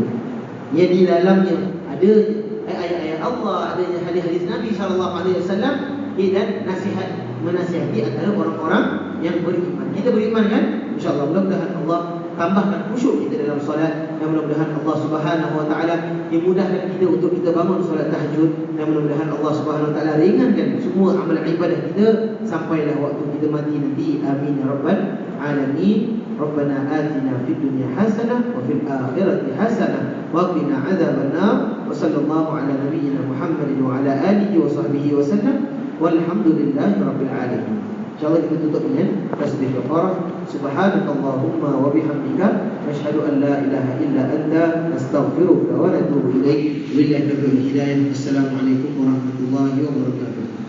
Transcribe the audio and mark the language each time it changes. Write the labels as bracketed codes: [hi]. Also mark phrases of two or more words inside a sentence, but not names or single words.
[ms] Yang di dalamnya ada ayat-ayat Allah, adanya hadis-hadis Nabi SAW, dan menasihati antara orang-orang yang beriman. Kita beriman kan? InsyaAllah. Mudah-mudahan Allah tambahkan khusyuk kita dalam solat. Dan mudah-mudahan [ar] الله سبحانه وتعالى [ms] dimudahkan kita untuk kita bangun solat tahajud. Dan mudah-mudahan [ar] الله سبحانه وتعالى [ms] ringankan semua amalan ibadah kita sampailah waktu kita mati nanti. [ar] آمين يا رب العالمين ربنا آتنا في الدنيا حسنة وفي الآخرة حسنة وقنا عذاب النار. وصلى الله على نبينا محمد وعلى آله وصحبه وسلم. والحمد لله رب العالمين. [ms] InsyaAllah kita tutup dengan tasbih kafarah. [ar] سبحانك اللهم وبحمدك نشهد أن لا إله إلا أنت نستغفرك ونتوب إليك. وبالله التوفيق والهداية. السلام عليكم ورحمة الله وبركاته.